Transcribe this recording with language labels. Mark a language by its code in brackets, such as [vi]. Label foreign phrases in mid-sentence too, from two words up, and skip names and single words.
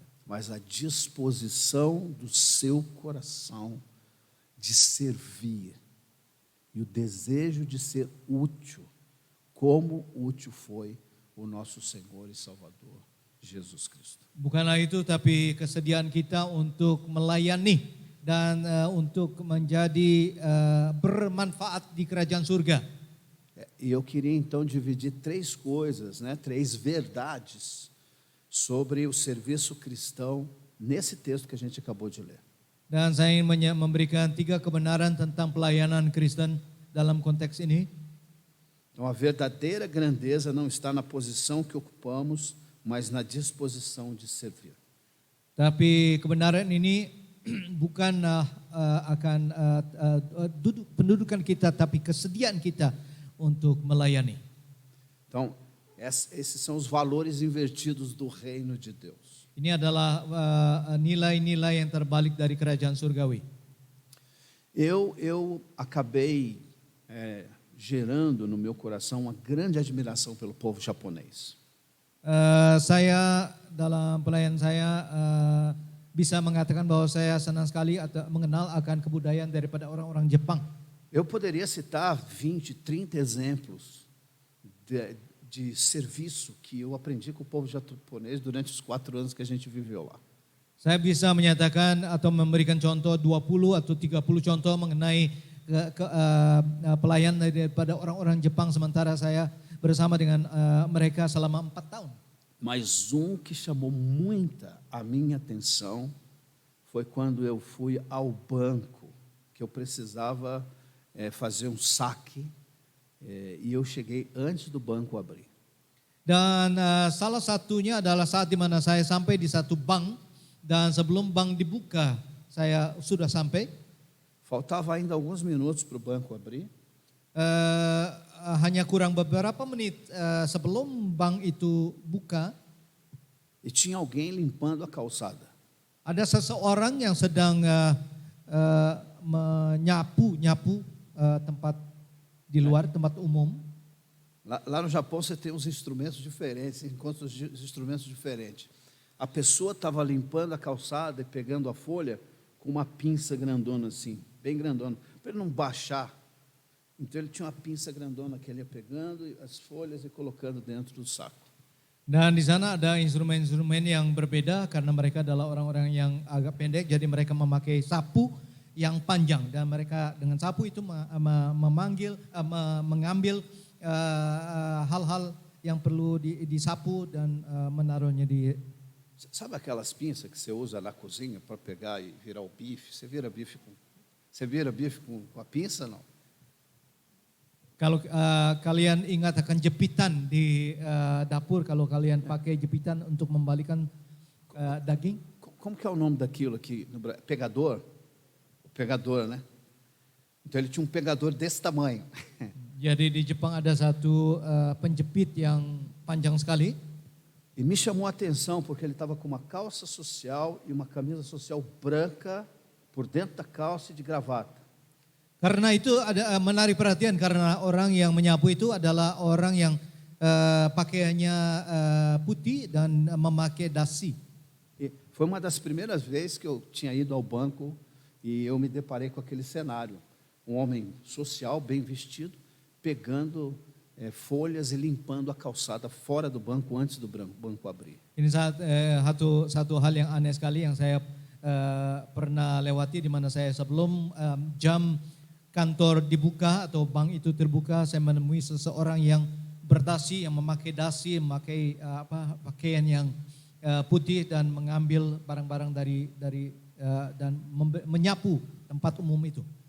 [pt] mas a disposição do seu coração de servir e o desejo de ser útil, como útil foi o nosso Senhor e Salvador, Jesus Cristo. [id] Bukanlah itu, tapi kesediaan kita untuk melayani dan untuk menjadi bermanfaat di kerajaan surga. [pt] E eu queria então dividir três coisas, três verdades sobre o serviço cristão nesse texto que a gente acabou de ler. [id] Dan saya ingin memberikan 3 kebenaran tentang pelayanan Kristen dalam konteks ini. [pt] Então a verdadeira grandeza não está na posição que ocupamos, mas na disposição de servir. [id] Tapi kebenaran ini bukan akan pendudukan kita, tapi kesediaan kita untuk melayani. [pt] Então, esses são os valores invertidos do reino de Deus. [id] Ini adalah nilai-nilai yang terbalik dari kerajaan surgawi. [pt] Eu acabei gerando no meu coração uma grande admiração pelo povo japonês. [id] Saya dalam pelayan saya bisa mengatakan bahwa saya senang sekali atau mengenal akan kebudayaan daripada orang-orang Jepang. [pt] Eu poderia citar 20, 30 exemplos de serviço que eu aprendi com o povo japonês durante os 4 anos que a gente viveu lá. [id] Saya bisa menyatakan atau memberikan contoh 20 atau 30 contoh mengenai pelayan daripada orang-orang Jepang sementara saya bersama dengan mereka selama 4 tahun. [pt] Mas que chamou muita a minha atenção foi quando eu fui ao banco, que eu precisava fazer um saque, e eu cheguei antes do banco abrir. [id] Dan salah satunya adalah saat di mana saya sampai di satu bank dan sebelum bank dibuka saya sudah sampai. [pt] Faltava ainda alguns minutos para o banco abrir. [id] Hanya kurang beberapa menit sebelum bank itu buka. [pt] E tinha alguém limpando a calçada. [id] Ada seseorang yang sedang menyapu tempat di luar, tempat umum. [pt] Lá no Japão você tem uns instrumentos diferentes, você encontra os instrumentos diferentes. A pessoa estava limpando a calçada e pegando a folha com uma pinça grandona assim, bem grandona, para ele não baixar. Então ele tinha uma pinça grandona que ele ia pegando as folhas e colocando dentro do saco. [id] Dan di sana ada instrumen-instrumen yang berbeda karena mereka adalah orang-orang yang agak pendek, jadi mereka memakai sapu yang panjang dan mereka dengan sapu itu mengambil hal-hal yang perlu disapu dan menaruhnya di. [pt] Sabe aquelas pinças que você usa na cozinha para pegar e virar o bife? Você vira bife com a pinça, não? [id] Kalau kalian ingat akan jepitan di dapur, kalau kalian pakai jepitan untuk membalikan daging. [pt] Como que é o nome daquilo aqui no Brasil? Pegador? Pegador, né? Então ele tinha um pegador desse tamanho. [id] Jadi di Jepang ada satu penjepit yang panjang sekali. [pt] E me chamou a atenção porque ele estava com uma calça social e uma camisa social branca por dentro da calça e de gravata. [id] Karena itu ada menarik perhatian karena orang yang menyapu itu adalah orang yang pakaiannya putih dan memakai dasi. [pt] E foi uma das primeiras vezes que eu tinha ido ao banco e eu me deparei com aquele cenário. Um homem social, bem vestido, pegando folhas e limpando a calçada fora do banco antes do banco abrir. [id] Ini satu hal yang aneh sekali yang saya pernah lewati di mana saya sebelum jam kantor dibuka atau bank itu terbuka, saya menemui seseorang yang berdasi, yang memakai dasi, memakai pakaian yang putih dan mengambil barang-barang dari dan menyapu tempat umum itu.